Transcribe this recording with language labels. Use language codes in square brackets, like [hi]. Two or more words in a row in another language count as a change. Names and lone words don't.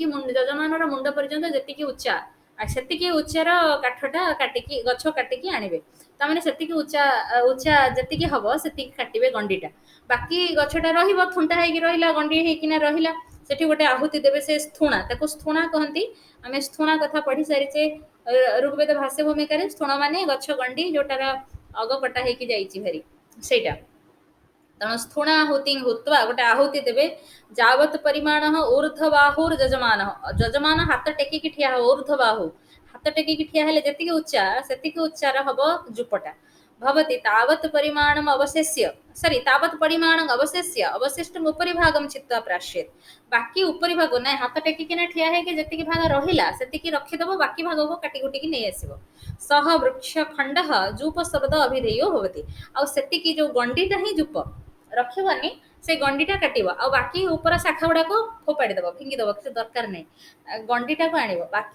[or] ଯଜମାନର ମୁଣ୍ଡ ପର୍ଯ୍ୟନ୍ତ ଯେତିକି ଉଚ୍ଚା ଆଉ ସେତିକି ଉଚ୍ଚାର କାଠଟା କାଟିକି ଗଛ କାଟିକି ଆଣିବେ ତାମାନେ ସେତିକି ଉଚ୍ଚା ଉଚ୍ଚା ଯେତିକି ହବ ସେତିକି କାଟିବେ ଗଣ୍ଡିଟା ବାକି ଗଛଟା ରହିବ ଥୁଣ୍ଟା ହେଇକି ରହିଲା ଗଣ୍ଡି ହେଇକିନା ରହିଲା ସେଠି ଗୋଟେ ଆହୁତି ଦେବେ ସେ ସ୍ଥୁଣା ତାକୁ ସ୍ଥୁଣା କହନ୍ତି ଆମେ ସ୍ଥୁଣା କଥା ପଢି ସାରିଛେ ଋଗ୍ବେଦ ଭାଷ୍ୟ ଭୂମିକାରେ ସ୍ଥୁଣ ମାନେ ଗଛ ଗଣ୍ଡି ଯୋଉଟାର ଅଗ କଟା ହେଇକି ଯାଇଛି ଭାରି ସେଇଟା ତେଣୁ ସ୍ଥୁଣାହୁତି ହୁତ୍ୱା ଗୋଟେ ଆହୁତି ଦେବେ ଯାବତ୍ ପରିମାଣ ଊର୍ଧ୍ୱବାହୁର୍ ଯଜମାନ ଯଜମାନ ହାତ ଟେକିକି ଠିଆ ହବ ଊର୍ଧ୍ୱବାହୁ ହାତ ଟେକିକି ଠିଆ ହେଲେ ଯେତିକି ଉଚ୍ଚା ସେତିକି ଉଚ୍ଚାର ହବ ଜୁପଟା [sa] भवति तावत् परिमाणम् अवशिष्य तावत् परिमाणम् अवशिष्य अवशिष्टम् उपरि भागं चित्वा प्राश्येत् [or] ବାକି ଉପରି ଭାଗ ନା ହାତ ଟେକିକିନା ଠିଆ ହେଇକି ଯେତିକି ଭାଗ ରହିଲା ସେତିକି ରଖିଦବ ବାକି ଭାଗକୁ କାଟି କୁଟିକି ନେଇ ଆସିବ [sa] ସହ ବୃକ୍ଷ ଖଣ୍ଡଃ ଜୂପ ଶବ୍ଦ ଅଭିଧେୟ ଭବତି [or] ଆଉ ସେତିକି ଯୋଉ ଗଣ୍ଡିଟା ହିଁ ଜୂପ ରଖିବନି ସେ ଗଣ୍ଡିଟା କାଟିବ ଆଉ ବାକି ଉପର ଶାଖା ଗୁଡାକ ଫୋପାଡି ଦବ ଫିଙ୍ଗି ଦବ କିଛି ଦରକାର ନାହିଁ ଗଣ୍ଡିଟାକୁ ଆଣିବ ବାକି